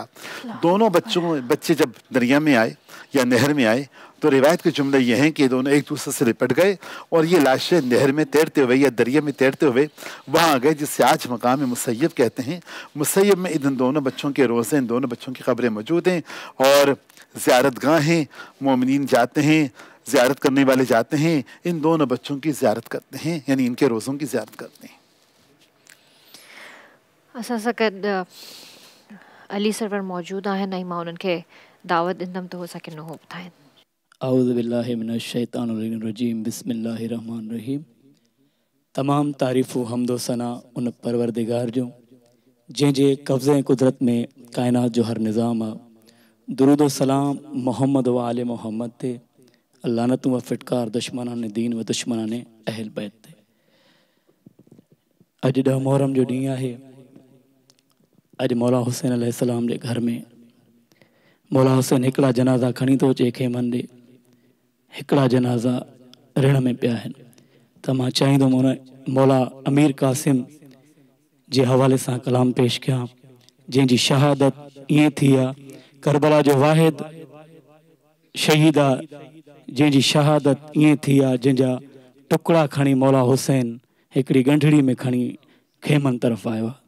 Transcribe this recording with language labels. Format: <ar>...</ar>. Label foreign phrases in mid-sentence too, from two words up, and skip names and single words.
<ur>دونوں بچے جب دریا میں آئے یا نہر میں آئے تو روایت کے جملے یہ ہیں کہ دونوں ایک دوسرے سے لپٹ گئے اور یہ لاشیں نہر میں تیرتے ہوئے یا دریا میں تیرتے ہوئے وہاں آ گئے، جس سے آج مقام مسیب کہتے ہیں. مسیب میں ان دونوں بچوں کے روضے، ان دونوں بچوں کی قبریں موجود ہیں اور زیارت گاہیں مومنین جاتے ہیں، زیارت کرنے والے جاتے ہیں، ان دونوں بچوں کی زیارت کرتے ہیں، یعنی ان کے روضوں کی زیارت کرتے ہیں.</ur> <sd>असां सां गॾु अली सरवर मौजूदु आहिनि ऐं मां उन्हनि खे दावत ॾींदमि त उहो असांखे नुहो ॿुधाइनि।</sd> <ar>أعوذ بالله من الشيطان الرجيم، بسم الله الرحمن الرحيم.</ar> <sd>तमाम तारीफ़ हम्दो सना उन परवरदिगार जो जंहिंजे कब्ज़े कुदरत में कायनात जो हर निज़ाम आहे। दुरूद व सलाम मोहम्मद व आले मोहम्मद ते, लानतूं व फिटकार दुश्मनाने दीन व दुश्मनाने अहल बैत ते। अॼु 10 मुहर्रम जो ॾींहुं आहे। अॼु मौला हुसैन अलैहिस्सलाम जे घर में मौला हुसैन हिकिड़ा जनाज़ा खणी थो अचे खेमनि ॾे, हिकिड़ा जनाज़ा रिण में पिया आहिनि। त मां चाहींदुमि उन मौला अमीर कासिम जे हवाले सां कलाम पेश कयां, जंहिंजी शहादत ईअं थी आहे, करबला जो वाहिद शहीद आहे जंहिंजी शहादत ईअं थी आहे, जंहिंजा टुकड़ा खणी मौला हुसैन हिकिड़ी गंढड़ी में खणी खेमनि तरफ़ आयो आहे।</sd>